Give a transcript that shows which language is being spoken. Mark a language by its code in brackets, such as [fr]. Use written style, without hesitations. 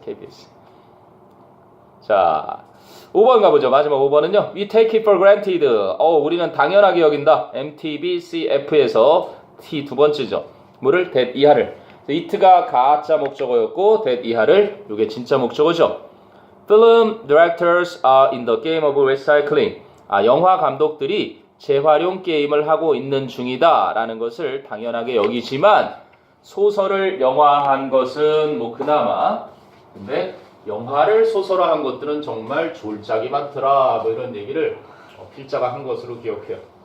[ko] KBS. 자, 5번 가보죠. 마지막 5번은요. [en] We take it for granted. [ko] 우리는 당연하게 여긴다. MTBCF에서 T 두 번째죠. 뭐를? that 이하를. it가 가짜 목적어였고 that 이하를 이게 진짜 목적어죠. [en] Film directors are in the game of recycling. [ko] 영화 감독들이 재활용 게임을 하고 있는 중이다 라는 것을 당연하게 여기지만 소설을 영화한 것은 뭐 그나마, 근데 영화를 소설화한 것들은 정말 졸작이 많더라 뭐 이런 얘기를 필자가 한 것으로 기억해요.